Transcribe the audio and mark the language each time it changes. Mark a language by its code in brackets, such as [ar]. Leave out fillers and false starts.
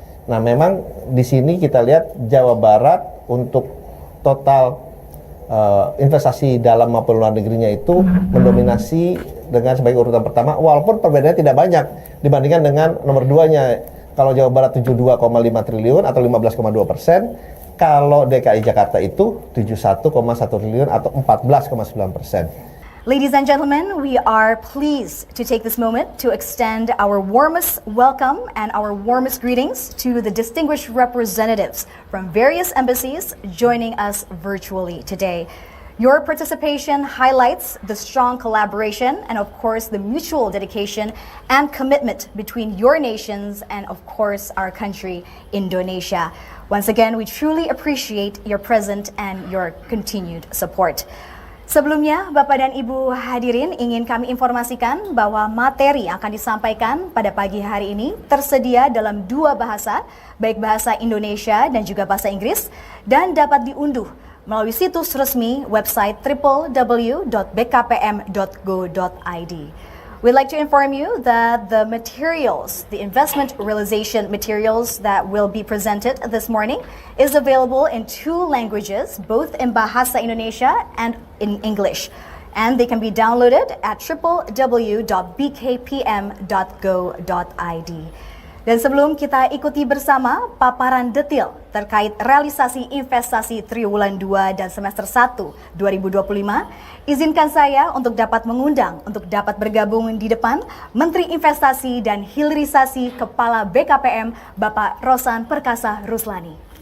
[id] Nah, memang di sini kita lihat Jawa Barat untuk total investasi dalam maupun luar negerinya itu mendominasi dengan sebagai urutan pertama, walaupun perbedaannya tidak banyak dibandingkan dengan nomor 2-nya. Kalau Jawa Barat 72,5 triliun atau 15,2%, kalau DKI Jakarta itu 71,1 triliun atau 14,9%. [en] Ladies and gentlemen, we are pleased to take this moment to extend our warmest welcome and our warmest greetings to the distinguished representatives from various embassies joining us virtually today. Your participation highlights the strong collaboration and, of course, the mutual dedication and commitment between your nations and, of course, our country, Indonesia. Once again, we truly appreciate your presence and your continued support. [id] Sebelumnya, Bapak dan Ibu hadirin, ingin kami informasikan bahwa materi yang akan disampaikan pada pagi hari ini tersedia dalam 2 bahasa, baik bahasa Indonesia dan juga bahasa Inggris, dan dapat diunduh melalui situs resmi website www.bkpm.go.id. [en] We'd like to inform you that the materials, the investment realization materials that will be presented this morning is available in 2 languages, both in Bahasa Indonesia and in English. And they can be downloaded at www.bkpm.go.id. [id] Dan sebelum kita ikuti bersama paparan detail terkait realisasi investasi triwulan 2 dan semester 1 2025, izinkan saya untuk dapat mengundang untuk dapat bergabung di depan Menteri Investasi dan Hilirisasi Kepala BKPM Bapak Rosan Perkasa Ruslani.